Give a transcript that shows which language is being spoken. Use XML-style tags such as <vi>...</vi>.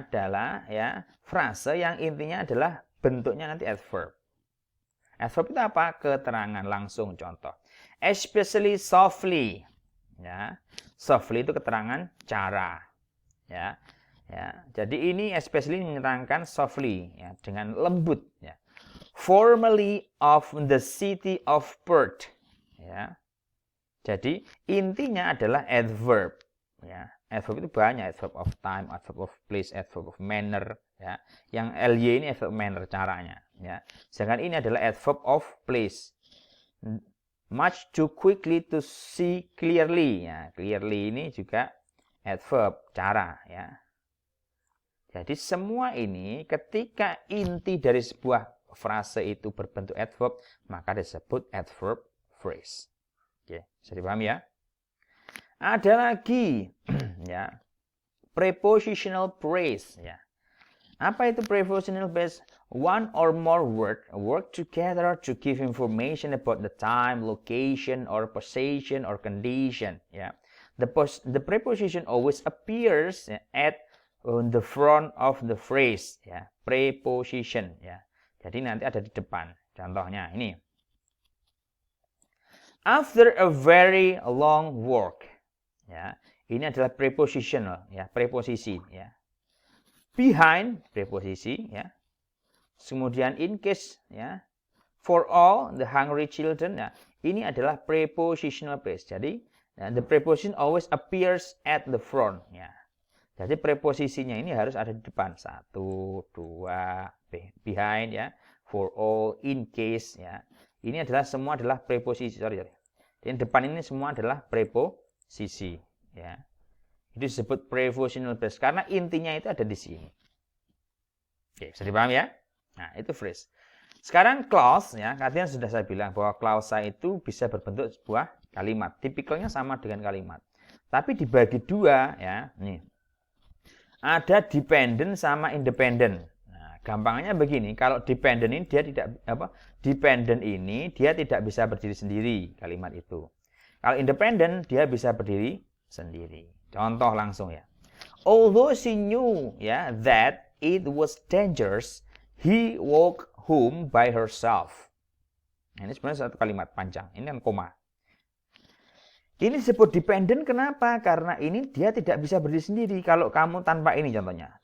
<id>Adalah ya frase yang intinya adalah bentuknya nanti adverb. Adverb itu apa? Keterangan langsung. Contoh.</id> <en>Especially softly.</en> <id>Ya. Softly itu keterangan cara. Ya. Ya. Jadi ini especially menerangkan softly ya, dengan lembut ya.</id> <en>Formerly of the city of Perth.</en> <id>Ya. Jadi intinya adalah adverb. Ya. Adverb itu banyak.</id> <en>Adverb of time, adverb of place, adverb of manner.</en> <id>Ya. Yang ly ini adverb manner caranya. Ya. Sedangkan ini adalah adverb of place.</id> <en>Much too quickly to see clearly.</en> <id>Ya. Clearly ini juga adverb cara. Ya. Jadi semua ini ketika inti dari sebuah frase itu berbentuk adverb, maka disebut adverb phrase. Oke, bisa dipahami ya? Ada lagi ya, prepositional phrase ya. Apa itu prepositional phrase?</id> <en>One or more words work together to give information about the time, location, or position or condition. Ya, the preposition always appears at on the front of the phrase.</en> <id>Ya, preposition. Ya, jadi nanti ada di depan. Contohnya ini.</id> <en>After a very long walk.</en> <id>Ya, ini adalah prepositional. Ya, preposisi. Ya. Behind preposisi ya.</id> <en>Kemudian in case ya. For all the hungry children ya.</en> <id>Ini adalah prepositional phrase.</id> <en>Jadi the preposition always appears at the front ya.</en> <id>Jadi preposisinya ini harus ada di depan. 1, 2, behind ya. For all, in case ya. Ini adalah semua adalah preposisi. Sorry. Yang depan ini semua adalah preposisi ya. Itu disebut prepositional phrase karena intinya itu ada di sini. Oke, bisa dipahami ya? Nah, itu phrase. Sekarang clause ya, kalian sudah saya bilang bahwa klausa itu bisa berbentuk sebuah kalimat. Tipikalnya sama dengan kalimat. Tapi dibagi dua ya. Nih. Ada dependent sama independent. Nah, gampangnya begini, kalau dependent ini dia dependent ini dia tidak bisa berdiri sendiri kalimat itu. Kalau independent dia bisa berdiri sendiri. Contoh langsung ya.</id> <en>Although she knew ya that it was dangerous, he walked home by herself.</en> <id>Nah, ini sebenarnya satu kalimat panjang. Ini kan koma. Ini disebut dependent kenapa? Karena ini dia tidak bisa berdiri sendiri. Kalau kamu tanpa ini contohnya.</id>